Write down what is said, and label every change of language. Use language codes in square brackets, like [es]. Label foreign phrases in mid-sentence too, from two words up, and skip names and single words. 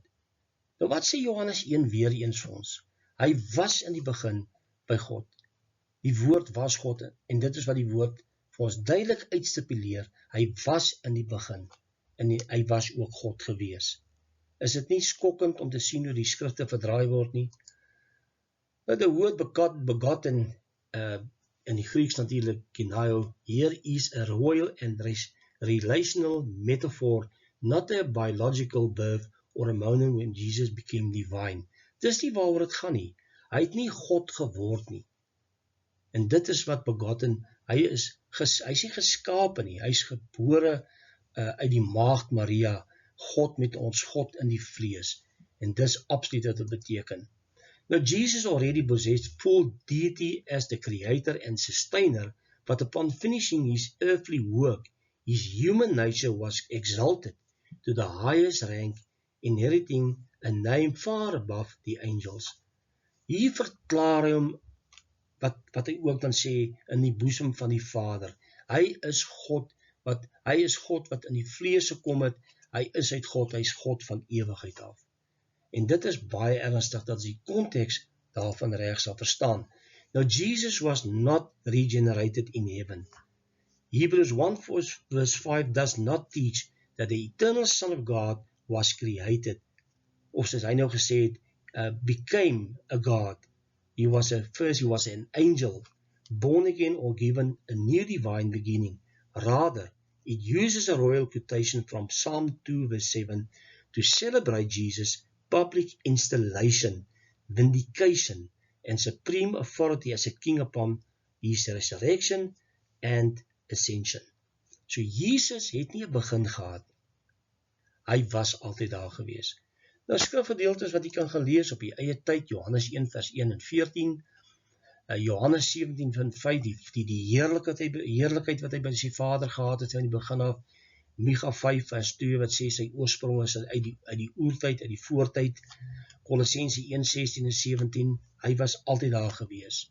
[af] Nou wat sê Johannes 1 weer eens vir ons? Hy was in die begin by God. Die woord was God, en dit is wat die woord vir ons duidelik uitstipuleer. Hy was in die begin, en hy was ook God gewees. Is dit nie skokkend om te sien hoe die skrifte verdraai word nie? Nou, [en] the word begotten, [af] in die Grieks natuurlik, [en] kinao, here is a royal and relational metaphor, not a biological birth or a moment when Jesus became divine. [af] Dis nie waaroor dit gaan nie. Hy het nie God geword nie. En dit is wat begotten, hy is nie geskape nie, hy is gebore uit die maagd Maria, God met ons, God in die vlees. En dis absoluut wat dit beteken. [en] Now Jesus already possessed full deity as the creator and sustainer, but upon finishing his earthly work, his human nature was exalted to the highest rank, inheriting a name far above the angels. [af] Hier verklaar hy hom, wat hy ook dan sê, in die boesem van die Vader. Hy is God wat in die vlees gekom het, hy is uit God, hy is God van ewigheid af. En dit is baie ernstig, dat die konteks daarvan reg sal verstaan. [en] Now Jesus was not regenerated in heaven. Hebrews 1 verse 5 does not teach that the eternal Son of God was created, [af] of soos hy nou gesê het, [en] became a God. He was an angel, born again or given a new divine beginning. Rather, it uses a royal quotation from Psalm 2 verse 7 to celebrate Jesus' public installation, vindication, and supreme authority as a king upon his resurrection and ascension. [af] So Jesus het nie 'n begin gehad. Hy was altyd daar gewees. Nou skrifgedeeltes wat jy kan gelees op die eie tyd, Johannes 1 vers 1 en 14, Johannes 17 vers 5, die heerlikheid wat hy by sy Vader gehad het van die begin af, Micha 5 vers 2 wat sê sy oorsprong is uit die oertyd, uit die voortyd, Kolossense 1, 16 en 17, hy was altyd daar gewees.